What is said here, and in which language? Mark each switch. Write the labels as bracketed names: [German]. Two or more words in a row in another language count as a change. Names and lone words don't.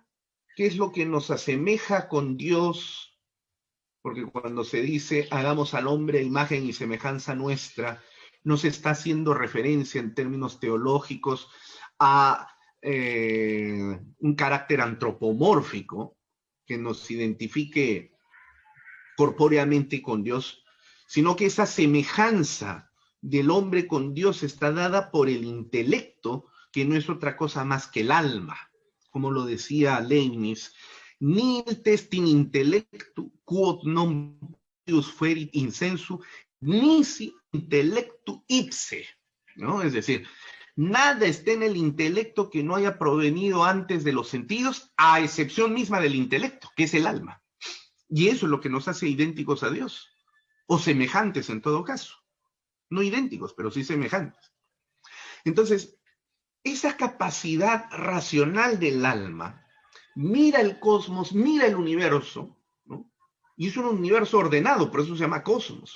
[Spanish] que es lo que nos asemeja con Dios, porque cuando se dice hagamos al hombre a imagen y semejanza nuestra, no se está haciendo referencia en términos teológicos a un carácter antropomórfico que nos identifique corpóreamente con Dios, sino que esa semejanza del hombre con Dios está dada por el intelecto, que no es otra cosa más que el alma. Como lo decía Leibniz, [Latin] nil testin intellectu quod non pius ferit insensu, nisi intellectu ipse, [Spanish] ¿no? Es decir, nada está en el intelecto que no haya provenido antes de los sentidos, a excepción misma del intelecto, que es el alma. Y eso es lo que nos hace idénticos a Dios, o semejantes en todo caso. No idénticos, pero sí semejantes. Entonces, esa capacidad racional del alma mira el cosmos, mira el universo, ¿no?, Y es un universo ordenado, por eso se llama cosmos.